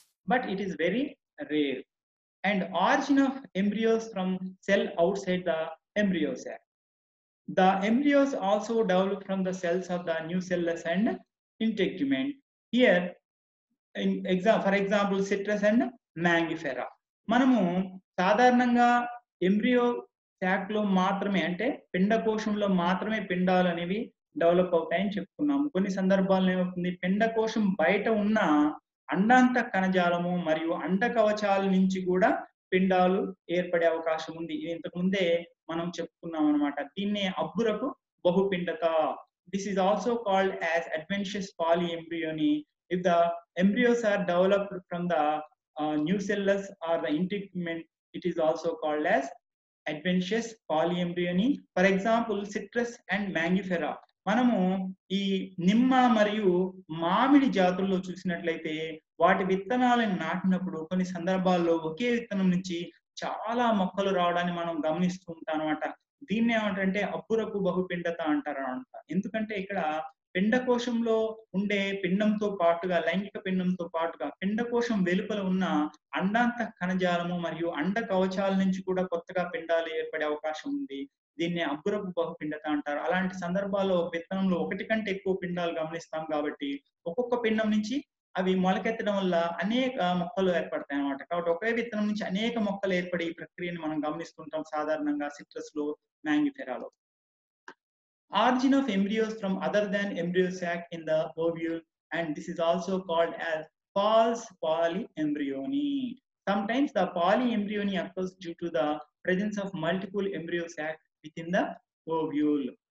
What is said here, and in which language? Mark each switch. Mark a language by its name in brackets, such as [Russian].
[English] But it is very rare. And origin of embryos from cell outside the embryo sac. The embryos also develop from the cells of the nucellus and integument. Here, for example, citrus and mangifera. [Telugu] మనము సాధారణంగా embryo sack లో మాత్రమే, అంటే పిండకోశంలో మాత్రమే పిండాలు అనేవి develop అవుతాయని చెప్పుకున్నాము. కొన్ని సందర్భాల్లో ఏమవుతుంది, పిండకోశం బయట ఉన్న అండాంత కణజాలము మరియు అండ కవచాల నుంచి కూడా పిండాలు ఏర్పడే అవకాశం ఉంది. ఇది ఇంతకు ముందే మనం చెప్పుకున్నాం అనమాట. దీన్నే అబ్బురపు బహుపిండత. [English] This is also called as adventitious polyembryony. If the embryos are developed from the nucellus or the integument, it is also called as adventitious polyembryony. For example, citrus and mangifera. [Telugu] మనము ఈ నిమ్మ మరియు మామిడి జాతుల్లో చూసినట్లయితే వాటి విత్తనాలను నాటినప్పుడు కొన్ని సందర్భాల్లో ఒకే విత్తనం నుంచి చాలా మొక్కలు రావడాన్ని మనం గమనిస్తూ ఉంటాం అనమాట. దీన్ని ఏమంటారంటే అబ్బురపు బహుపిండత అంటారు అనమాట. ఎందుకంటే ఇక్కడ పిండకోశంలో ఉండే పిండంతో పాటుగా, లైంగిక పిండంతో పాటుగా పిండకోశం వెలుపల ఉన్న అండాంత కణజాలము మరియు అండ కవచాల నుంచి కూడా కొత్తగా పిండాలు ఏర్పడే అవకాశం ఉంది. దీన్ని అబ్బురపు బహుపిండత అంటారు. అలాంటి సందర్భాల్లో విత్తనంలో ఒకటి కంటే ఎక్కువ పిండాలు గమనిస్తాం కాబట్టి ఒక్కొక్క పిండం నుంచి అవి మొలకెత్తడం వల్ల అనేక మొక్కలు ఏర్పడతాయి అన్నమాట. కాబట్టి ఒకే విత్తనం నుంచి అనేక మొక్కలు ఏర్పడే ఈ ప్రక్రియను మనం గమనిస్తుంటాం సాధారణంగా సిట్రస్ లో, మ్యాంగిఫెరాలో. [English] Origin of embryos from other than embryo sac in the ovule, and this is also called as false polyembryony. Sometimes the polyembryony occurs due to the presence of multiple embryo sacs within the ovule.